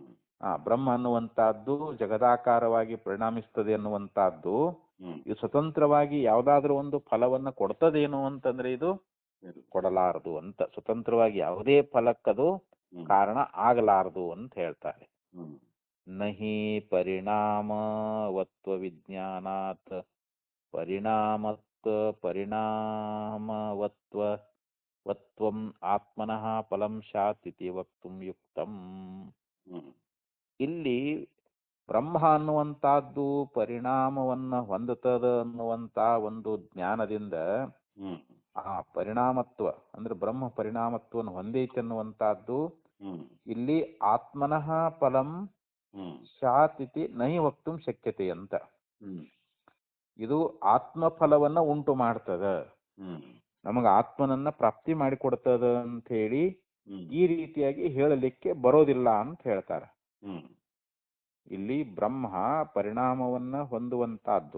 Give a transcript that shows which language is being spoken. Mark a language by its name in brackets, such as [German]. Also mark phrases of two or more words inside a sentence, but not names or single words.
[Kannada] ಬ್ರಹ್ಮ ಅನ್ನುವಂತಹದ್ದು ಜಗದಾಕಾರವಾಗಿ ಪರಿಣಾಮಿಸ್ತದೆ ಅನ್ನುವಂತಹದ್ದು ಹ್ಮ್ ಇದು ಸ್ವತಂತ್ರವಾಗಿ ಯಾವ್ದಾದ್ರೂ ಒಂದು ಫಲವನ್ನ ಕೊಡ್ತದೇನು ಅಂತಂದ್ರೆ ಇದು ಸರಿ. ಕೊಡಲಾರದು ಅಂತ. ಸ್ವತಂತ್ರವಾಗಿ ಯಾವುದೇ ಫಲಕ್ಕದು ಹ್ಮ್ ಕಾರಣ ಆಗಲಾರದು ಅಂತ ಹೇಳ್ತಾರೆ. ಹ್ಮ್ [Sanskrit] ನಹಿ ಪರಿಣಾಮವತ್ವ ವಿಜ್ಞಾನಾತ್ ಪರಿಣಾಮವತ್ವ ವತ್ವಂ ಆತ್ಮನಃ ಫಲಂ ಸ್ಯಾತ್ ಇತಿ ವಕ್ತುಂ ಯುಕ್ತಂ. ಹ್ಮ್ [Kannada] ಇಲ್ಲಿ ಬ್ರಹ್ಮ ಅನ್ನುವಂತಹದ್ದು ಪರಿಣಾಮವನ್ನ ಹೊಂದುತ್ತದ ಅನ್ನುವಂತ ಒಂದು ಜ್ಞಾನದಿಂದ ಹ್ಮ್ ಆ ಪರಿಣಾಮತ್ವ ಅಂದ್ರೆ ಬ್ರಹ್ಮ ಪರಿಣಾಮತ್ವವನ್ನು ಹೊಂದೈತೆ ಅನ್ನುವಂತಹದ್ದು ಹ್ಮ್ [Sanskrit] ಇಲ್ಲಿ ಆತ್ಮನಃ ಫಲಂ ಹ್ಮ್ ಸ್ಯಾತ್ ಇತಿ ನಹಿ ವಕ್ತುಂ ಶಕ್ಯತೆ ಅಂತ. ಹ್ಮ್ [Kannada] ಇದು ಆತ್ಮಫಲವನ್ನ ಉಂಟು ಮಾಡ್ತದ, ಹ್ಮ್ ನಮಗ ಆತ್ಮನನ್ನ ಪ್ರಾಪ್ತಿ ಮಾಡಿಕೊಡ್ತದ ಅಂತ ಹೇಳಿ ಹ್ಮ್ ಈ ರೀತಿಯಾಗಿ ಹೇಳಲಿಕ್ಕೆ ಬರೋದಿಲ್ಲ ಅಂತ ಹೇಳ್ತಾರೆ. ಹ್ಮ್ ಇಲ್ಲಿ ಬ್ರಹ್ಮ ಪರಿಣಾಮವನ್ನ ಹೊಂದುವಂತಹದ್ದು,